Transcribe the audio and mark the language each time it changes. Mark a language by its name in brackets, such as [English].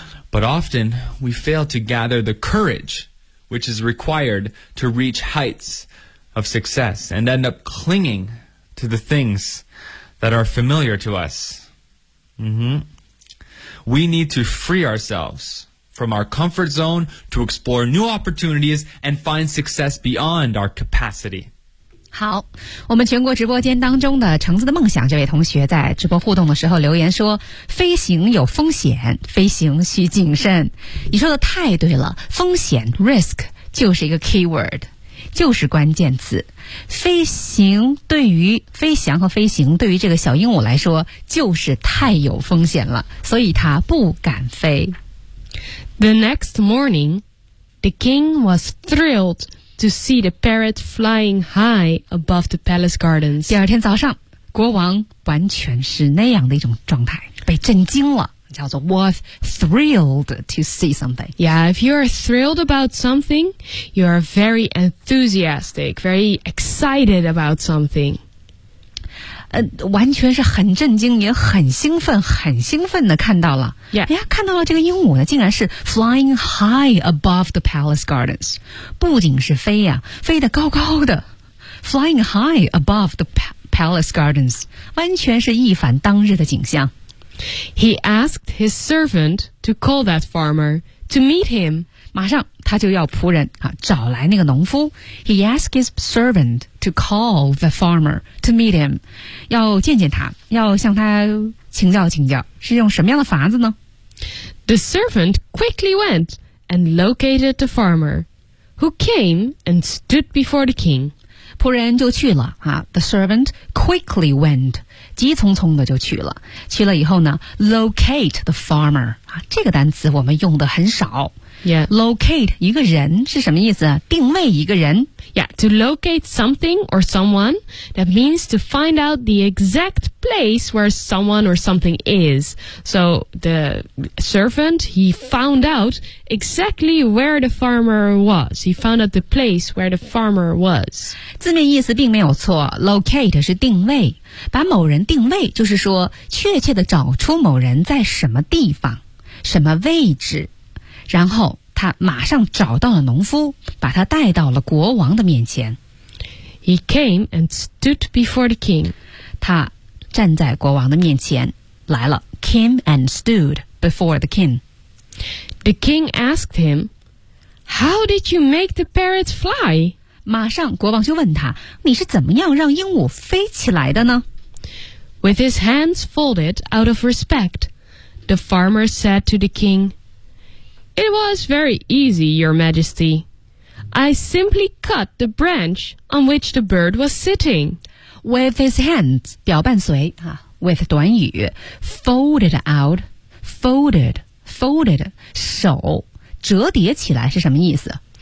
[English] But often we fail to gather the courage which is required to reach heights of success and end up clinging to the things. That are familiar to us. We need to free ourselves from our comfort zone to explore new opportunities and find success beyond our capacity. [Chinese] 好，我们全国直播间当中的橙子的梦想这位同学在直播互动的时候留言说：“飞行有风险，飞行需谨慎。” 你说的太对了，风险 risk 就是一个 keyword。就是关键词，飞行对于飞翔和飞行对于这个小鹦鹉来说就是太有风险了，所以它不敢飞。 [English] The next morning, the king was thrilled to see the parrot flying high above the palace gardens. [Chinese] 第二天早上，国王完全是那样的一种状态，被震惊了。叫做 [English] was thrilled to see something. Yeah, if you are thrilled about something, you are very enthusiastic, very excited about something. [Chinese] 完全是很震惊，也很兴奋，很兴奋的看到了。 [English] Yeah. [Chinese] 哎呀，看到了这个鹦鹉呢，竟然是 [English] flying high above the palace gardens. [Chinese] 不仅是飞呀，飞得高高的 ， [English] flying high above the palace gardens， [Chinese] 完全是一反当日的景象。 [English] He asked his servant to call that farmer to meet him. [Chinese] 马上他就要仆人啊，找来那个农夫。 [English] He asked his servant to call the farmer to meet him. [Chinese] 要见见他，要向他请教请教，是用什么样的法子呢 [English] ？The servant quickly went and located the farmer, who came and stood before the king. [Chinese] 仆人就去了啊。 [English] The servant quickly went. [Chinese] 急匆匆的就去了，去了以后呢 ， [English] locate the farmer [Chinese] 这个单词我们用的很少。 [English] Yeah. [Chinese] Locate 一个人是什么意思？定位一个人。 [English] Yeah, to locate something or someone, that means to find out the exact place where someone or something is. So the servant, he found out exactly where the farmer was. He found out the place where the farmer was. [Chinese] 字面意思并没有错。 Locate 是定位，把某人定位，就是说确切地找出某人在什么地方，什么位置。然后他马上找到了农夫，把他带到了国王的面前。 [English] He came and stood before the king. [Chinese] 他站在国王的面前来了。 [English] Came and stood before the king. The king asked him, "How did you make the parrot fly?" [Chinese] 马上国王就问他，你是怎么样让鹦鹉飞起来的呢？ [English] With his hands folded out of respect, the farmer said to the king,It was very easy, Your Majesty. I simply cut the branch on which the bird was sitting. With his hands, [Chinese] 表伴随、with 短语 [English] folded out, folded, folded, [Chinese] 手折叠起来是什么意思？